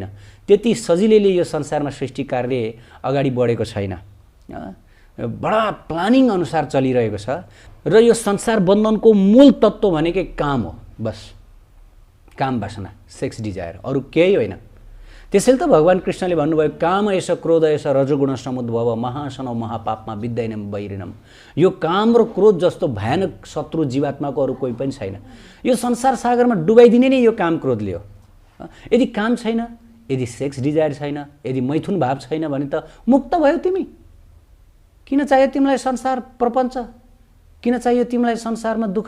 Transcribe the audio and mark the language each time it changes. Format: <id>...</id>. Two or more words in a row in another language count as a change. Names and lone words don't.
<ne>त्यति सजिलैले यो संसारमा सृष्टि कार्य अगाडि बढेको छैन। बडा प्लानिङ अनुसार चलिरहेको छ र यो संसार बन्धनको मूल तत्त्व भनेकै काम हो। बस काम वासना,</ne> <en>sex desire,</en> <ne>अरू केही होइन। त्यसैले त भगवान् कृष्णले भन्नुभयो</ne> <sa>काम एष क्रोध एष रजोगुण समुद्भव महासनौ महापापमा विद्यैनम वैरिणम।</sa> <ne>यो काम र क्रोध जस्तो भयानक शत्रु जीवात्माको अरू कोही पनि छैन। यो संसार सागरमा डुबाइदिने नै यो काम क्रोधले हो। यदि काम छैन, यदि</ne> <en>sex desire</en> <ne>छैन, यदि मैथुन भाव छैन भने त मुक्त भयो तिमी। किन चाहियो तिमीलाई संसार प्रपञ्च? किन चाहियो तिमीलाई संसारमा दुःख?</ne>